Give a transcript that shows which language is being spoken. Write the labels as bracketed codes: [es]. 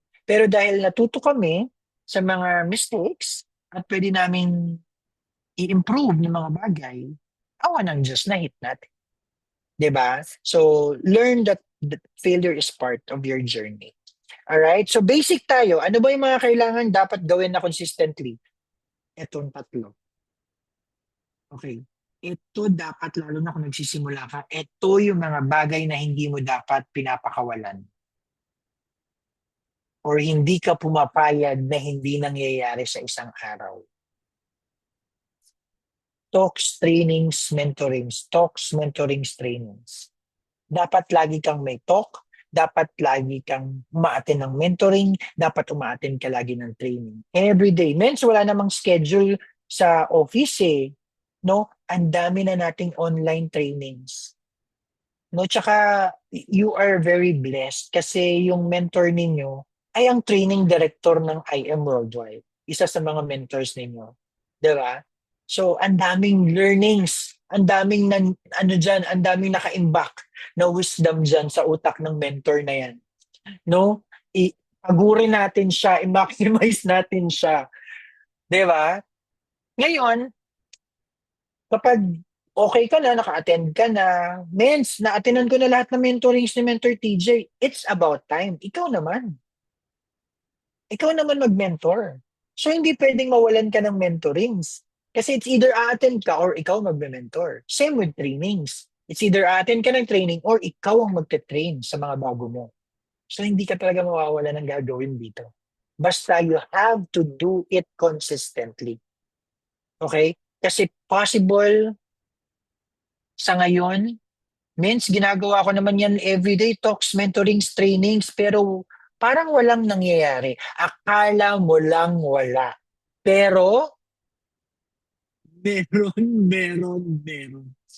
[tl] Pero dahil natuto kami sa mga mistakes at pwede namin i-improve ng mga bagay, awa ng Diyos na hit natin. 'Di ba? [en] So, learn that failure is part of your journey. [tl] Alright? So, basic tayo. Ano ba yung mga kailangan dapat gawin na consistently? Etong tatlo. Okay. Ito dapat, lalo na kung nagsisimula ka, ito yung mga bagay na hindi mo dapat pinapakawalan or hindi ka pumapayag na hindi nangyayari sa isang araw. [en] Talks, trainings, mentorings. Talks, mentorings, trainings. [tl] Dapat lagi kang may talk, dapat lagi kang umaattend ng mentoring, dapat umaattend ka lagi ng training. [en] Every day. [tl] Mens, wala namang schedule sa office eh. No? Ang dami na nating online trainings. No, tsaka [en] you are very blessed [tl] kasi yung mentor ninyo ay ang training director ng IM Worldwide. Isa sa mga mentors ninyo. 'Di ba? So, ang daming learnings, ang daming ano diyan, ang daming naka-imbak na wisdom diyan sa utak ng mentor na 'yan. No? Pagurin natin siya, i-maximize natin siya. 'Di ba? Ngayon, kapag okay ka na, naka-attend ka na, mens, na-attendan ko na lahat ng mentorings ni Mentor TJ, [en] it's about time. [tl] Ikaw naman. Ikaw naman mag-mentor. So, hindi pwedeng mawalan ka ng mentorings. Kasi it's either a-attend ka or ikaw magme-mentor. Same with trainings. It's either a-attend ka ng training or ikaw ang magte-train sa mga bago mo. So, hindi ka talaga mawawala ng gagawin dito. Basta [en] you have to do it consistently. [tl] Okay? Kasi possible sa ngayon, mens, ginagawa ko naman yan everyday, talks, mentorings, trainings, pero parang walang nangyayari. Akala mo lang wala. Pero, meron.